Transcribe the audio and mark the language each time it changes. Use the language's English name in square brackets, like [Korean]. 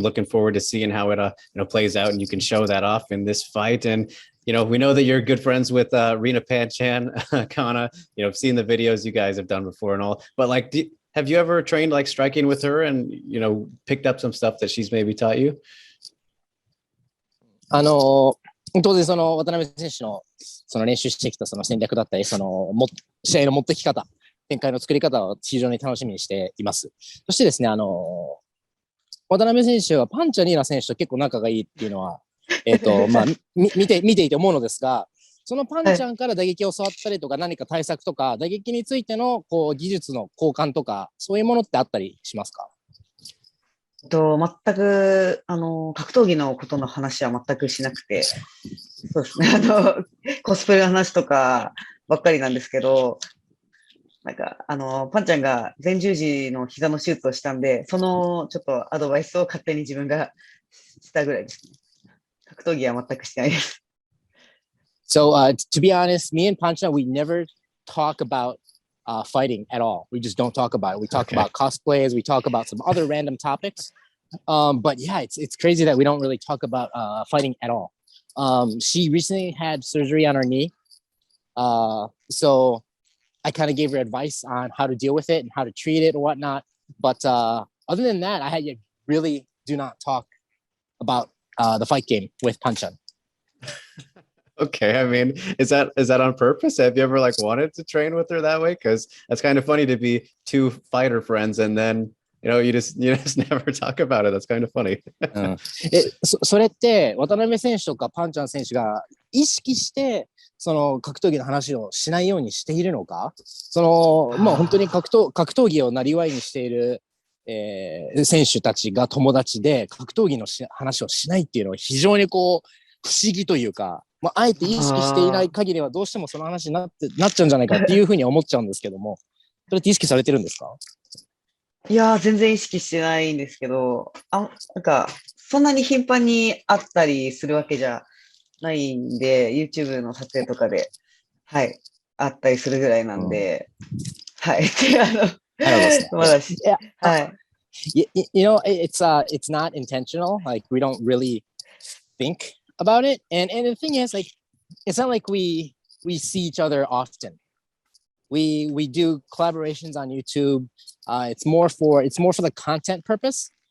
[English] Looking forward to seeing how it plays out, and you can show that off in this fight. And we know that you're good friends with Rena Panchan, Kana. I've seen the videos you guys have done before and all. But like, have you ever trained like striking with her and picked up some stuff that she's maybe taught you? [Japanese] 当然その渡辺選手のその練習してきたその戦略だったり、その試合の持ってき方、展開の作り方を非常に楽しみにしています。そしてですね、渡辺選手はパンチャニーナ選手と結構仲がいいっていうのは、見ていて思うのですが、そのパンちゃんから打撃を教わったりとか、何か対策とか、打撃についての技術の交換とか、そういうものってあったりしますか？全く、格闘技のことの話は全くしなくて、そうですね、コスプレの話とかばっかりなんですけど、なんか、パンちゃんが前十字の膝の手術をしたんで、そのちょっとアドバイスを勝手に自分がしたぐらいですね。格闘技は全くしてないです。 [English] So to be honest, me and Pancha, we never talk about fighting at all. We just don't talk about it. We talk about cosplays. We talk about some other random topics. But yeah, it's crazy that we don't really talk about fighting at all. She recently had surgery on her knee. So I kind of gave her advice on how to deal with it and how to treat it and whatnot. But other than that, I really do not talk about the fight game with Panchan. Okay, I mean, is that on purpose? Have you ever like wanted to train with her that way? Because that's kind of funny to be two fighter friends and then you just never talk about it. That's kind of funny. [Japanese] それって渡辺選手とかパンチャン選手が意識してその格闘技の話をしないようにしているのか、本当に格闘技を生業にしている、選手たちが友達で格闘技の話をしないっていうのは非常に不思議というか、まあ、あえて意識していない限りはどうしてもその話になっちゃうんじゃないかっていうふうに思っちゃうんですけども、それって意識されてるんですか？いやー、全然意識してないんですけど、なんか、そんなに頻繁に会ったりするわけじゃないんで、YouTube の撮影とかで、はい、会ったりするぐらいなんで、はい。でなるほどですね。まだし、 [English] Yeah, [Japanese] はい。 [English] you know, it's not intentional. Like we don't really think about it. And the thing is, like, it's not like we see each other often. We do collaborations on YouTube. It's more for the content purpose.